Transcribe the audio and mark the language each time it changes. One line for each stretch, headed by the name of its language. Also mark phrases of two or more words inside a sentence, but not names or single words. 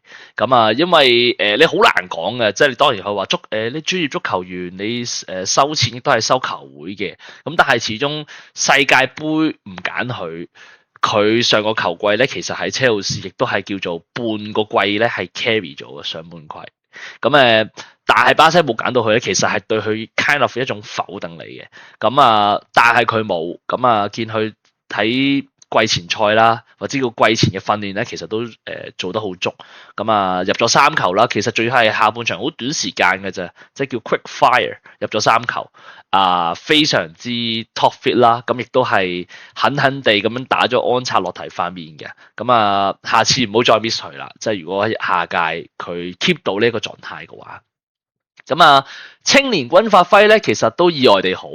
Cantonese: 咁因為你好難講嘅，即係你當然佢話你專業足球員你收錢亦都係收球會嘅。咁但係始終世界盃唔揀佢，佢上個球季咧，其實喺車路士亦都係叫做半個季咧係 carry 咗嘅上半季。咁但係巴西冇揀到佢咧，其實係對佢
English: kind of
Cantonese: 一種否定嚟嘅。但係佢冇，見佢睇季前賽啦，或者個季前嘅訓練咧，其實都做得好足。入咗3球啦，其實仲要係下半場好短時間嘅啫，即係叫
English: quick fire
Cantonese: 入咗3球。非常之
English: top fit
Cantonese: 啦，咁亦都係狠狠地咁樣打咗安察洛提塊面嘅。下次唔好再 miss 佢啦，即係如果下屆佢 keep 到呢一個狀態嘅話。青年軍發揮咧，其實都意外地好。